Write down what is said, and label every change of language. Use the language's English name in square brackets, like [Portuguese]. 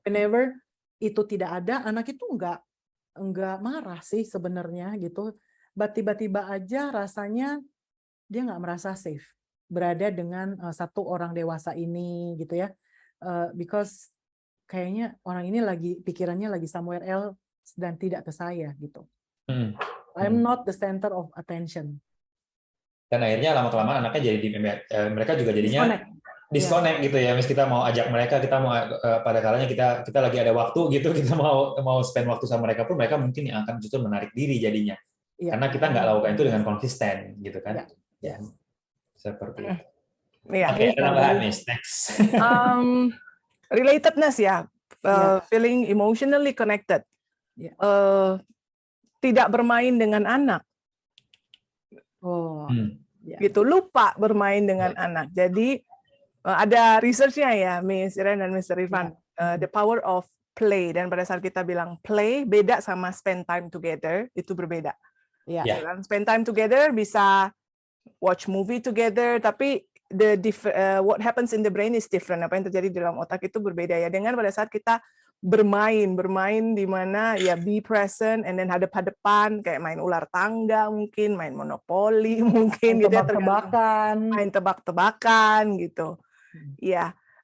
[English] Whenever [Indonesian] itu tidak ada, anak itu enggak marah sih sebenarnya gitu. [English] But [Indonesian] tiba-tiba aja rasanya dia nggak merasa [English] safe [Indonesian] berada dengan satu orang dewasa ini gitu ya, [English] because [Indonesian] kayaknya orang ini pikirannya lagi [English] somewhere else [Indonesian] dan tidak ke saya gitu. [English] I'm not the center of attention. [Indonesian] Dan akhirnya lama-kelamaan anaknya jadi mereka juga jadinya [English] disconnect [Indonesian] gitu ya. Mis kita mau ajak mereka, kita mau pada kalanya kita lagi ada waktu gitu, kita mau [English] spend [Indonesian] waktu sama mereka pun mereka mungkin yang akan justru menarik diri jadinya. Karena kita nggak lakukan itu dengan konsisten gitu kan. Ya. Seperti itu. Oke, tambahan nih, [English] next. Relatedness [Indonesian] ya, [English] feeling emotionally connected. [Indonesian] Tidak bermain dengan anak. Gitu, lupa bermain dengan anak. Jadi ada [English] research- [Indonesian] nya ya, Miss Iren dan Mr. Irfan, [English] the power of play. [Indonesian] Dan pada saat kita bilang [English] play, [Indonesian] beda sama [English] spend time together, [Indonesian] itu berbeda. [English] Spend time together [Indonesian] bisa [English] watch movie together, [Indonesian] tapi [English] what happens in the brain is different. [Indonesian] Apa yang terjadi di dalam otak itu berbeda ya. Dengan pada saat kita bermain di mana ya [English] be present and then [Indonesian] hadap-hadapan, kayak main ular tangga mungkin, main monopoli mungkin, main gitu ya, main tebak-tebakan gitu. Ya.